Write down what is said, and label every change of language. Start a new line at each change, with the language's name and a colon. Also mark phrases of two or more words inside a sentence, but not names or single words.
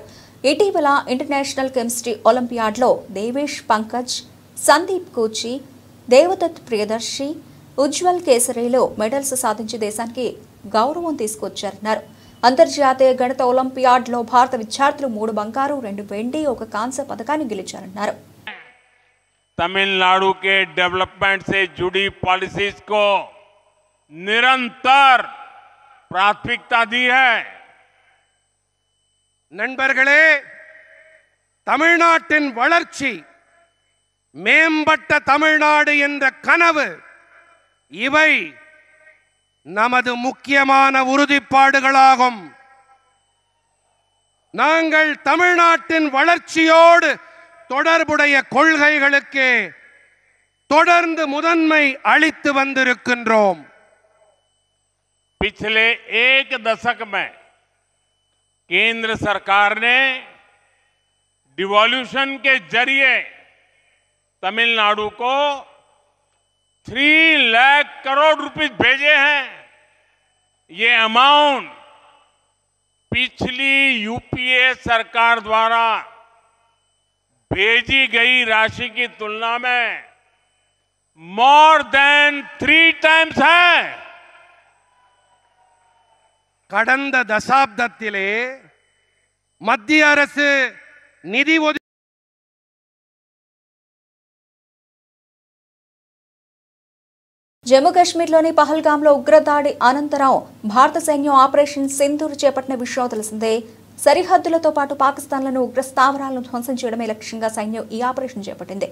Telugu: ఇటీవల ఇంటర్నేషనల్ కెమిస్ట్రీ ఒలింపియాడ్లో దేవేష్ పంకజ్, సందీప్ కూచి, దేవదత్ ప్రియదర్శి, ఉజ్వల్ కేసరిలో మెడల్స్ సాధించి దేశానికి గౌరవం తీసుకొచ్చారన్నారు. అంతర్జాతీయ గణిత ఒలింపియాడ్లో భారత విద్యార్థులు 3 బంగారు, 2 వెండి, 1 కాంస్య పథకాన్ని గెలిచారన్నారు.
Hindi: तमिलनाडु के डेवलपमेंट से जुड़ी पॉलिसीज को निरंतर प्राथमिकता दी है.
Tamil: நண்பர்களே, தமிழ்நாட்டின் வளர்ச்சி, மேம்பட்ட தமிழ்நாடு என்ற கனவு, இவை நமது முக்கியமான உறுதிப்பாடுகளாகும். நாங்கள் தமிழ்நாட்டின் வளர்ச்சியோடு தொடர்புடைய கொள்கைகளுக்கு தொடர்ந்து முதன்மை அளித்து வந்திருக்கின்றோம்.
Hindi: पिछले 1 दशक में केंद्र सरकार ने डिवॉल्यूशन के जरिए तमिलनाडु को 3 लाख करोड़ रुपए भेजे हैं. ये अमाउंट पिछली यूपीए सरकार द्वारा भेजी गई राशि की तुलना में
English: more than 3 times
Hindi: है.
Tamil: கடந்த தசாப்தத்திலே மத்திய அரசு நிதி
Telugu: జమ్మూ కాశ్మీర్లోని పహల్గాంలో ఉగ్రదాడి అనంతరం భారత సైన్యం ఆపరేషన్ సింధూర్ చేపట్టిన విషయం తెలిసిందే. సరిహద్దులతో పాటు పాకిస్తాన్లోని ఉగ్ర స్థావరాలను ధ్వంసం చేయడమే లక్ష్యంగా సైన్యం ఈ ఆపరేషన్ చేపట్టింది.